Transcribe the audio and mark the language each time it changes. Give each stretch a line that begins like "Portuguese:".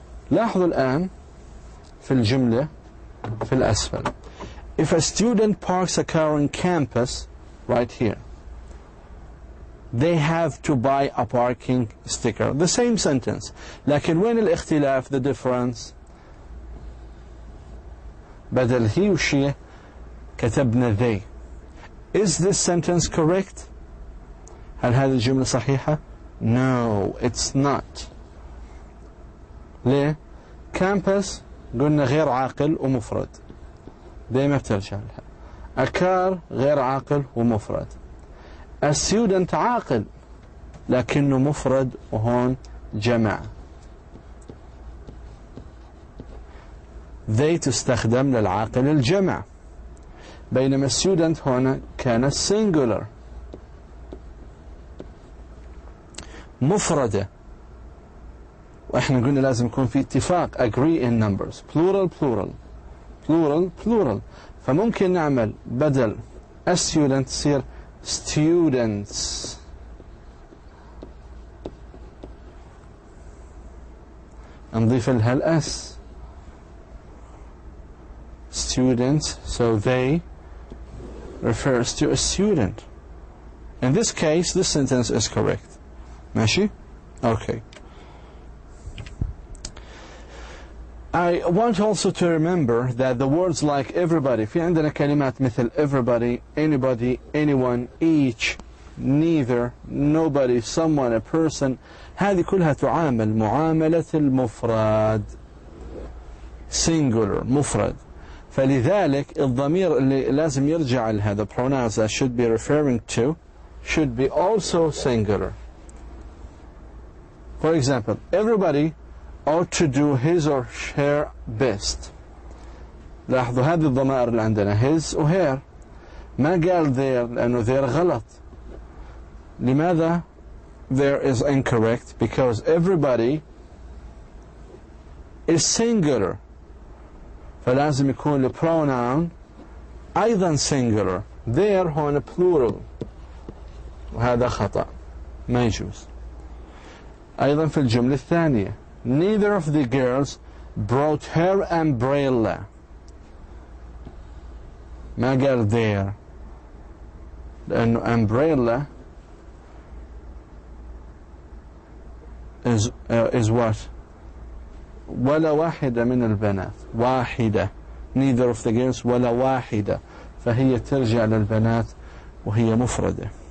Arabic: لاحظوا الآن في الجملة في الأسفل.
English: If a student parks a car on campus, right here, they have to buy a parking sticker. The same sentence.
Arabic: لكن وين الاختلاف,
English: the difference? بدل he or she كتبنا they. Is this sentence correct?
Arabic: هل هذه الجملة صحيحة?
English: No, it's not.
Arabic: ليه؟ campus قلنا غير عاقل ومفرد, دايما بترجع لها. A car غير عاقل ومفرد. A student عاقل لكنه مفرد وهون جمع. they تستخدم للعاقل الجمع, بينما student هنا كانت singular مفردة, واحنا قلنا لازم يكون في اتفاق,
English: agree in numbers, plural plural
Arabic: plural plural. فممكن نعمل بدل a student تصير students. نضيف لها الاس students,
English: so they refers to a student. In this case this sentence is correct. ماشي؟ okay. I want also to remember that the words like everybody,
Arabic: في عندنا كلمات مثل
English: everybody, anybody, anyone, each, neither, nobody, someone, a person,
Arabic: هذه كلها تعامل معاملة المفرد,
English: singular, مفرد.
Arabic: فلذلك الضمير اللي لازم يرجع لهذا
English: pronouns that should be referring to should be also singular. For example, everybody ought to do his or her best.
Arabic: لاحظوا هذه الضمائر اللي عندنا his و her, ما قال their لأنه their غلط. لماذا
English: there is incorrect? Because everybody is singular,
Arabic: فلازم يكون البروناون أيضا
English: singular.
Arabic: there هون plural, وهذا خطأ ما يجوز. أيضا في الجملة الثانية
English: neither of the girls brought her umbrella,
Arabic: ما قال there لأنه
English: umbrella is what?
Arabic: ولا واحدة من البنات, واحدة,
English: neither of the girls
Arabic: ولا واحدة, فهي ترجع للبنات وهي مفردة.